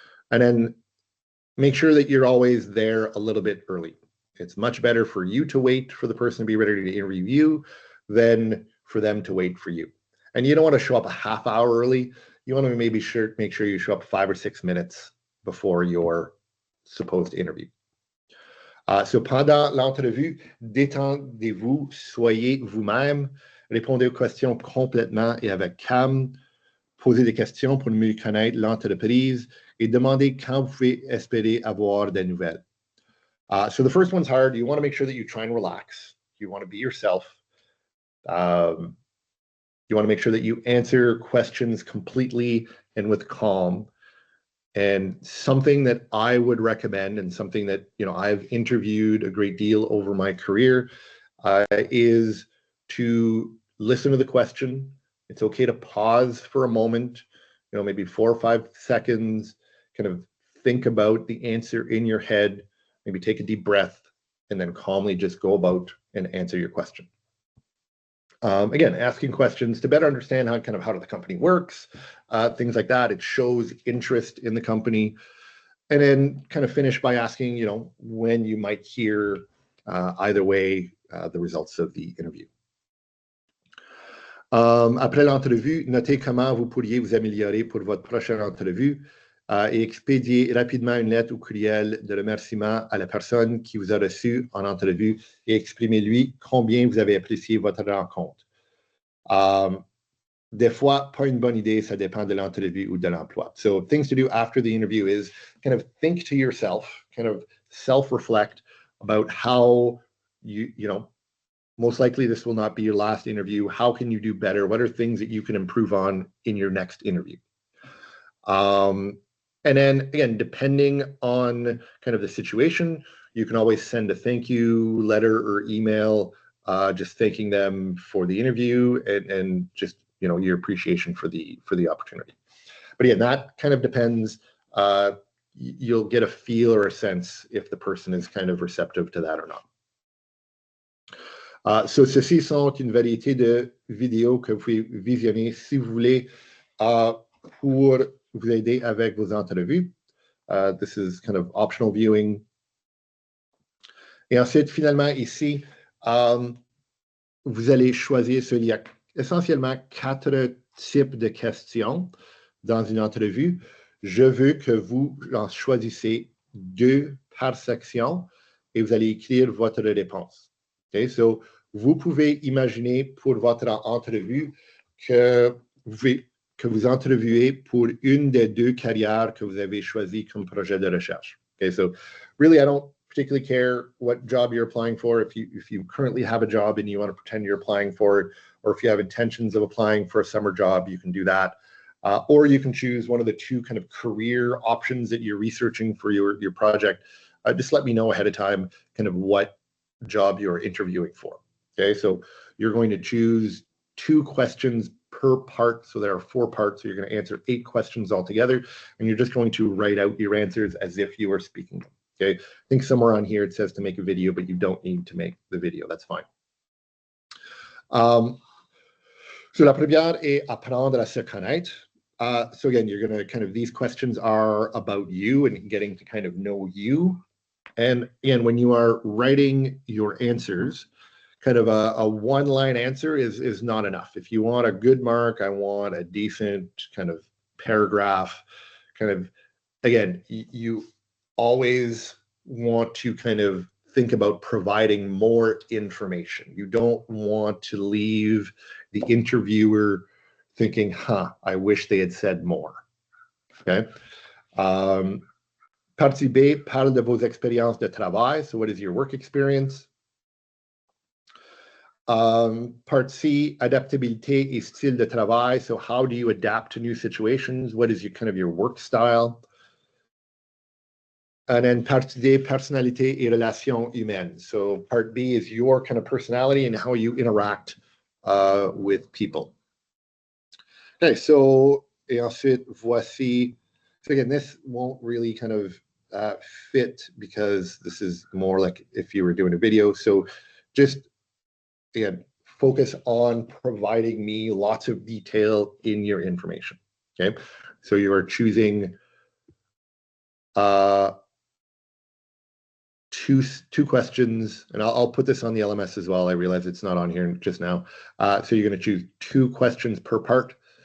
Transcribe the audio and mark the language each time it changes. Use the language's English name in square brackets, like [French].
[English] And then make sure that you're always there a little bit early. It's much better for you to wait for the person to be ready to interview you than for them to wait for you. And you don't want to show up a half hour early. You want to make sure you show up 5 or 6 minutes before your supposed interview. [French] So pendant l'entrevue, détendez-vous, soyez vous-même, répondez aux questions complètement et avec calme, posez des questions pour mieux connaître l'entreprise et demandez quand vous pouvez espérer avoir des nouvelles. [English] So the first one's hard. You want to make sure that you try and relax. You want to be yourself. You want to make sure that you answer questions completely and with calm. And something that I would recommend, and something that I've interviewed a great deal over my career, is to listen to the question. It's okay to pause for a moment, maybe 4 or 5 seconds, kind of think about the answer in your head, maybe take a deep breath, and then calmly just go about and answer your question. Again, asking questions to better understand how the company works, things like that. It shows interest in the company. And then kind of finish by asking, when you might hear either way the results of the interview. [French] Après l'entrevue, notez comment vous pourriez vous améliorer pour votre prochaine entrevue et expédiez rapidement une lettre ou courriel de remerciement à la personne qui vous a reçu en entrevue et exprimez-lui combien vous avez apprécié votre rencontre. Des fois, pas une bonne idée, ça dépend de l'entrevue ou de l'emploi. [English] So things to do after the interview is kind of think to yourself, kind of self-reflect about how most likely this will not be your last interview. How can you do better? What are things that you can improve on in your next interview? And then again, depending on kind of the situation, you can always send a thank you letter or email, just thanking them for the interview and just your appreciation for the opportunity. But again, that kind of depends. You'll get a feel or a sense if the person is kind of receptive to that or not. [French] So ceci sont une variété de vidéos que vous pouvez visionner si vous voulez pour vous aider avec vos entrevues. [English] This is kind of optional viewing. [French] Et ensuite, finalement, ici, vous allez choisir, il y a essentiellement 4 types de questions dans une entrevue. Je veux que vous en choisissez 2 par section et vous allez écrire votre réponse. Okay, so vous pouvez imaginer pour votre entrevue que vous interviewez pour une des 2 carrières que vous avez choisies comme projet de recherche. [English] Okay, so really, I don't particularly care what job you're applying for. If you currently have a job and you want to pretend you're applying for it, or if you have intentions of applying for a summer job, you can do that. Or you can choose one of the 2 kind of career options that you're researching for your project. Just let me know ahead of time kind of what job you're interviewing for. Okay, so you're going to choose 2 questions per part. So there are 4 parts. So you're going to answer 8 questions altogether, and you're just going to write out your answers as if you were speaking them. Okay, I think somewhere on here it says to make a video, but you don't need to make the video. That's fine. [French] So la première est apprendre à se connaître. [English] So again, you're going to kind of, these questions are about you and getting to kind of know you. And again, when you are writing your answers, kind of a one-line answer is not enough. If you want a good mark, I want a decent kind of paragraph. Kind of, again, you always want to kind of think about providing more information. You don't want to leave the interviewer thinking, I wish they had said more. Okay. [French] Partie B, parle de vos expériences de travail. [English] So what is your work experience? [French] Part C, adaptabilité et style de travail. [English] So how do you adapt to new situations? What is your work style? And then part D, [French] personnalité et relations humaines. [English] So part B is your kind of personality and how you interact with people. [French] Okay, so et ensuite, voici. [English] So again, this won't really kind of fit because this is more like if you were doing a video. So just, again, focus on providing me lots of detail in your information. Okay, so you are choosing two questions, and I'll put this on the LMS as well. I realize it's not on here just now. So you're going to choose 2 questions per part.